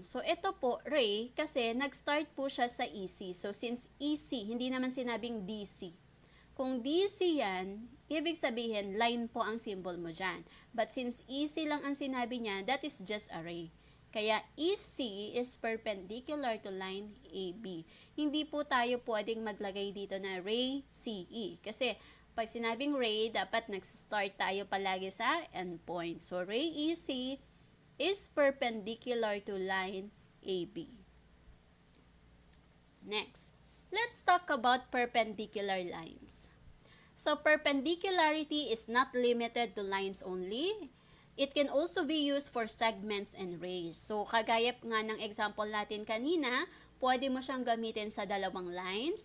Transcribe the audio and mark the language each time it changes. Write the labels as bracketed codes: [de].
[tl] So, ito po, ray, kasi nag-start po siya sa EC. So, since EC, hindi naman sinabing DC. Kung DC yan, ibig sabihin, line po ang symbol mo dyan. [en] But since EC [tl] lang ang sinabi niya, [en] that is just a ray. Kaya EC is perpendicular to line AB. [tl] Hindi po tayo pwedeng maglagay dito na ray CE. Kasi pag sinabing ray, dapat nag-start tayo palagi sa endpoint. [en] So ray EC is perpendicular to line AB. Next, let's talk about perpendicular lines. So perpendicularity is not limited to lines only. It can also be used for segments and rays. [tl] So, kagaya nga ng example natin kanina, pwede mo siyang gamitin sa dalawang lines.